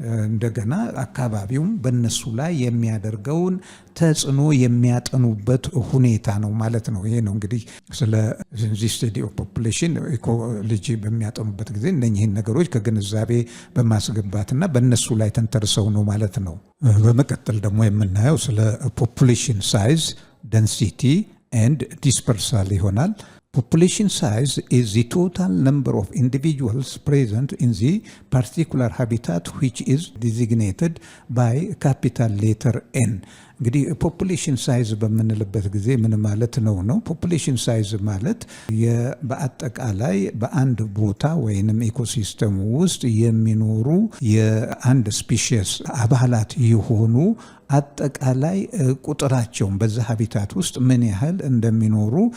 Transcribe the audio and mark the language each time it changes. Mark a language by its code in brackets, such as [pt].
[am] እንደገና አካባቢውም በነሱ ላይ የሚያደርገውን ተጽዕኖ የሚያጠኑበት ሁኔታ ነው ማለት ነው። ይሄ ነው እንግዲህ ስለ ስቴዲ ኦፍ ፖፑሌሽን ኢኮሎጂ በሚያጠኑበት ጊዜ እነኚህን ነገሮች ከግንዛቤ በማስገባትና በነሱ ላይ ተንተርሰው ነው ማለት ነው። በመቀጠል ደግሞ የምናየው ስለ ፖፑሌሽን ሳይዝ፣ ደንሲቲ ኤንድ ዲስፐርሳል ይሆናል። [en] Population size is the total number of individuals present in the particular habitat which is designated by capital letter N. [am] እንግዲህ ፖፑሌሽን ሳይዝ በምንልበት ጊዜ ምን ማለት ነው? ፖፑሌሽን ሳይዝ ማለት በአጠቃላይ በአንድ ቦታ ወይንም ኢኮሲስተም ውስጥ የሚኖሩ የአንድ ስፒሺስ አባላት የሆኑ አጠቃላይ ቁጥራቸውን በዛ ሀቢታት ውስጥ ምን ያህል እንደሚኖሩ